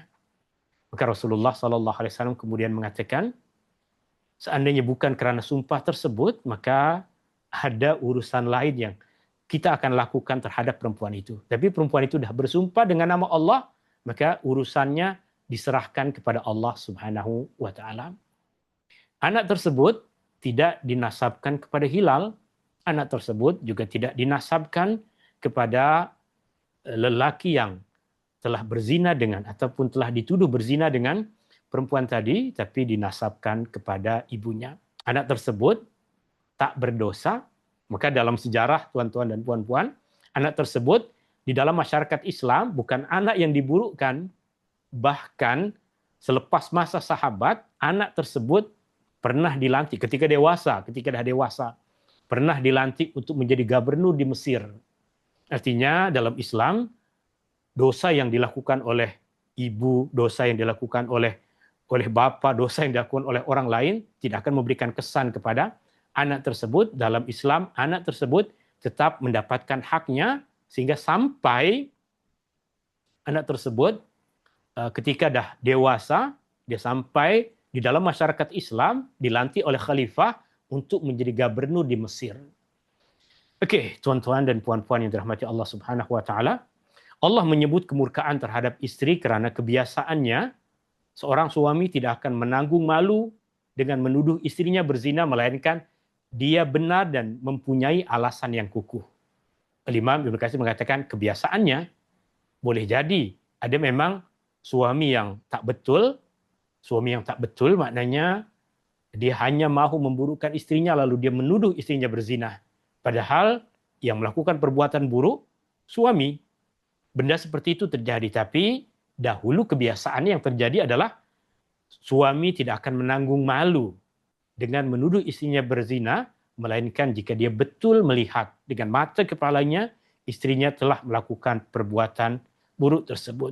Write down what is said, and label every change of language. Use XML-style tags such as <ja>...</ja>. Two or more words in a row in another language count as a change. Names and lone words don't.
<ms>Maka Rasulullah SAW kemudian mengatakan, seandainya bukan karena sumpah tersebut, maka ada urusan lain yang kita akan lakukan terhadap perempuan itu. Tapi perempuan itu sudah bersumpah dengan nama Allah, maka urusannya diserahkan kepada Allah</ms> <ar>سبحانه وتعالى.</ar> <ms>Anak tersebut tidak dinasabkan kepada Hilal, anak tersebut juga tidak dinasabkan kepada lelaki yang telah berzina dengan ataupun telah dituduh berzina dengan perempuan tadi, tapi dinasabkan kepada ibunya. Anak tersebut tak berdosa, maka dalam sejarah tuan-tuan dan puan-puan, anak tersebut di dalam masyarakat Islam bukan anak yang diburukkan. Bahkan selepas masa sahabat, anak tersebut pernah dilantik ketika dah dewasa, pernah dilantik untuk menjadi gubernur di Mesir. Artinya dalam Islam, dosa yang dilakukan oleh ibu, dosa yang dilakukan oleh bapak, dosa yang dilakukan oleh orang lain tidak akan memberikan kesan kepada anak tersebut. Dalam Islam, anak tersebut tetap mendapatkan haknya, sehingga sampai anak tersebut ketika dah dewasa, dia sampai di dalam masyarakat Islam dilantik oleh khalifah untuk menjadi gubernur di Mesir. Oke, tuan-tuan dan puan-puan yang dirahmati Allah</ms> <ar>سبحانه وتعالى,</ar> <ms>Allah menyebut kemurkaan terhadap istri kerana kebiasaannya seorang suami tidak akan menanggung malu dengan menuduh istrinya berzina, melainkan dia benar dan mempunyai alasan yang kukuh. Imam Ibnu Katsir mengatakan kebiasaannya boleh jadi ada memang suami yang tak betul. Suami yang tak betul maknanya dia hanya mahu memburukkan istrinya lalu dia menuduh istrinya berzina. Padahal yang melakukan perbuatan buruk suami. Benda seperti itu terjadi, tapi dahulu kebiasaannya yang terjadi adalah suami tidak akan menanggung malu dengan menuduh istrinya berzina, melainkan jika dia betul melihat dengan mata kepalanya istrinya telah melakukan perbuatan buruk tersebut.</ms>